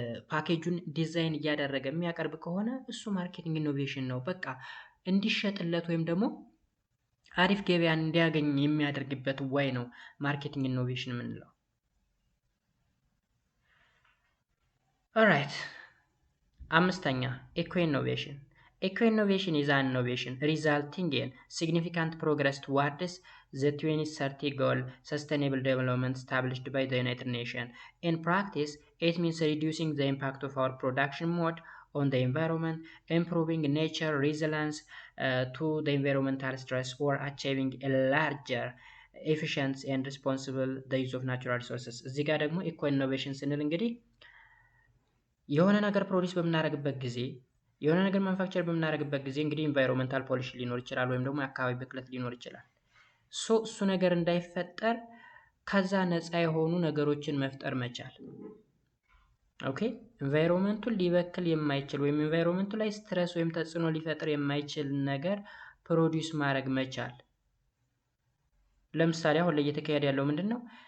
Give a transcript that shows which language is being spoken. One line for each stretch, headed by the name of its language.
Amharic: ፓኬጁን ዲዛይን እያደረገ የሚያቀርብ ከሆነ እሱ ማርኬቲንግ ኢኖቬሽን ነው። በቃ እንዲሸጥለት ወይም ደግሞ አሪፍ ገበያን እንዲያገኝ የሚያደርግበት ወይ ነው ማርኬቲንግ ኢኖቬሽን የምንለው። ኦልራይት። አምስተኛ ኢኮ ኢኖቬሽን።
English: Eco-innovation is an innovation resulting in significant progress towards the 2030 goal sustainable development established by the United Nations. In practice, it means reducing the impact of our production mode on the environment, improving nature resilience to the environmental stress, or achieving a larger efficient and responsible the use of natural resources.
Amharic: እዚህ ጋር ደግሞ ኢኮ ኢኖቬሽን ስንል እንግዲህ የሆነ ነገር ፕሮዲስ በምናደርግበት ጊዜ የሆነ ነገር ማኑፋክቸር በምናደርግበት ጊዜ እንግዲህ ኢንቫይሮንመንታል ፖሊሽን ሊኖር ይችላል ወይም ደግሞ የአካባቢ ብክለት ሊኖር ይችላል። እሱ ነገር እንዳይፈጠር ከዛ ነፃ የሆኑ ነገሮችን መፍጠር መቻል። ኦኬ ኢንቫይሮንመንቱን ሊበክል የማይችል ወይም ኢንቫይሮንመንቱ ላይ ስትረስ ወይም ተጽዕኖ ሊፈጥር የማይችል ነገር ፕሮዲስ ማድረግ መቻል። ለምሳሌ አሁን ላይ እየተካሄደ ያለው ምንድነው?